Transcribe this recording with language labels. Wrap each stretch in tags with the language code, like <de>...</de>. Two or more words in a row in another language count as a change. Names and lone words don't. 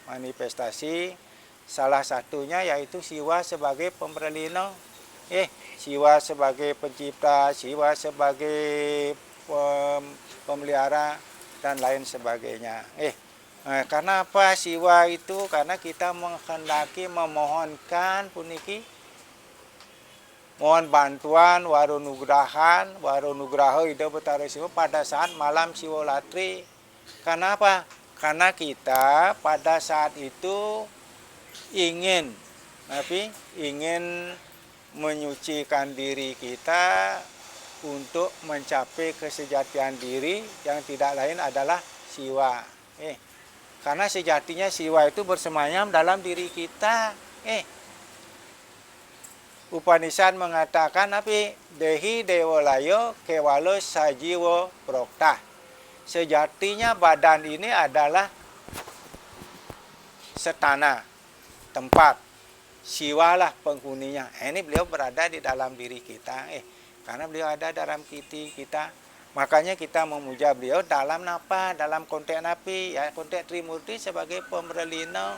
<id>Salah satunya yaitu siwa sebagai pemberlino, siwa sebagai pencipta, siwa sebagai pemelihara dan lain sebagainya. Karena apa siwa itu? Karena kita menghendaki memohonkan puniki mohon bantuan warunugraha ida betara siwa pada saat malam siwolatri. Karena apa? Karena kita pada saat itu ingin menyucikan diri kita untuk mencapai kesejatian diri yang tidak lain adalah siwa. Karena sejatinya siwa itu bersemayam dalam diri kita. Upanishad mengatakan</id> <sa>dehi dewalayo kewalo sajiwo prokta.</sa> <id>Sejatinya badan ini adalah setana, tempat. Siwalah penghuninya. Ini beliau berada di dalam diri kita. Karena beliau ada dalam kita. Makanya kita memuja beliau dalam apa? Dalam konteks napi, ya konteks Trimurti sebagai pemberlino.</id>